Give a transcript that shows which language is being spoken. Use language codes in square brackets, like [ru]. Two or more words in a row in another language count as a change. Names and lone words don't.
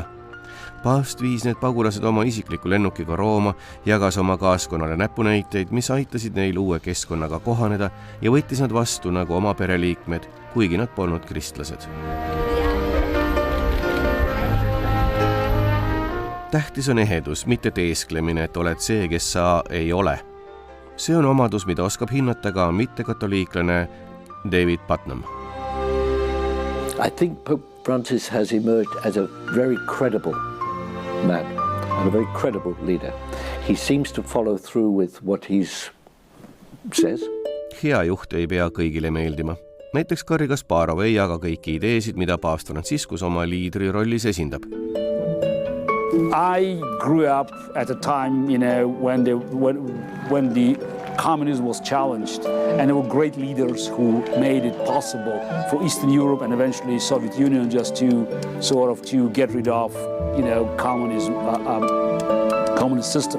[et] Paavst viis need pagulased oma isikliku lennukiga Rooma, jagas oma kaaskonnale näpunäiteid, mis aitasid neil uue keskkonnaga kohaneda ja võttis nad vastu nagu oma pereliikmed, kuigi nad polnud kristlased. Tähtis on ehedus, mitte teesklemine, et oled see, kes sa ei ole. See on omadus, mida oskab hinnata ka mittekatoliiklane David Putnam. [en] I think Pope Francis has emerged as a very credible man and a very credible leader. He seems to follow through with what he says. [et] Hea juht ei pea kõigile meeldima. Näiteks Garri Kasparov ei jaga kõiki ideesid, mida paavst Franciscus oma liidri rollis esindab. [en] I grew up at a time, when the communism was challenged, and there were great leaders who made it possible for Eastern Europe and eventually Soviet Union just to get rid of, communism, communist system.